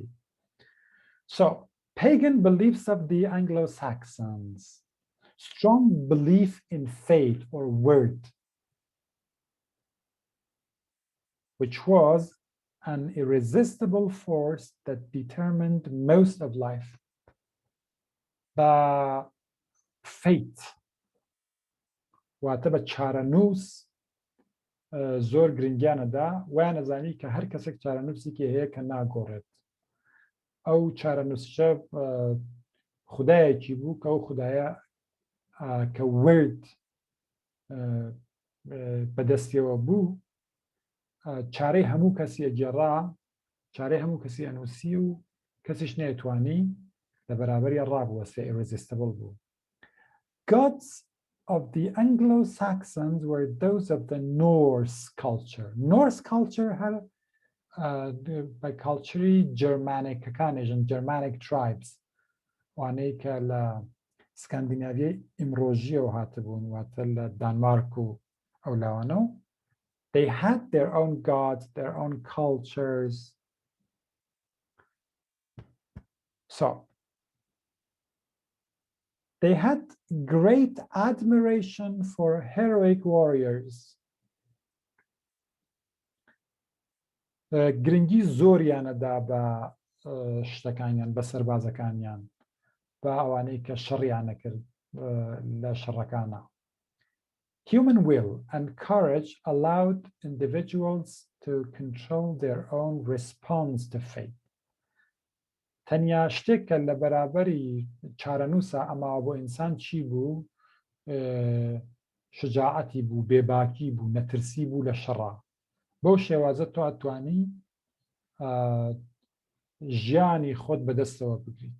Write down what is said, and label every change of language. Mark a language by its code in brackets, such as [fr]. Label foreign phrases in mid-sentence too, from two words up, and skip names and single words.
[en] So, pagan beliefs of the Anglo-Saxons, strong belief in fate or word, which was an irresistible force that determined most of life. The fate, [ckb] واتە بە چارەنووس زۆر گرنگیانەدا، وایە نەزانی کە هەر کەسێک چارەنووسێکی هەیە کە ناگۆڕێت. ئەو چارەنووسچە خودایەکی بوو کە ئەو خودایە کە ورد بەدەستیەوە بوو، چارەی هەموو کەسی ئەگێڕا، چارەی هەموو کەسی ئەنووسی و کەسیش نەیەتوانی لە بەرابەری ڕابوەسێ، irresistible بوو. [en] Gods of the Anglo-Saxons were those of the Norse culture. Norse culture had by culture Germanic and Germanic tribes. [ckb] وانەی کە لە سکاندیناڤیای ئیمڕۆژیەوە هاتبوون، واتە لە دانمارک و ئەو لاوانە. [en] They had their own gods, their own cultures. So they had great admiration for heroic warriors. [ckb] گرنگی زۆریانەدا بە شتەکانیان، بە سەربازەکانیان، بە ئەوانەی کە شەڕیان نەکرد لە شەڕەکانە. [en] Human will and courage allowed individuals to control their own response to fate. [ckb] تەنیا شتێک کە لە بەرابەری چارەنووسە ئەماوە بۆ ئینسان چی بوو؟ شجاعەتی بوو، بێباکی بوو، نەترسی بوو لە شەڕە. بەو شێوازە تۆ ئەتوانی ژیانی خۆت بەدەستەوە بگریت.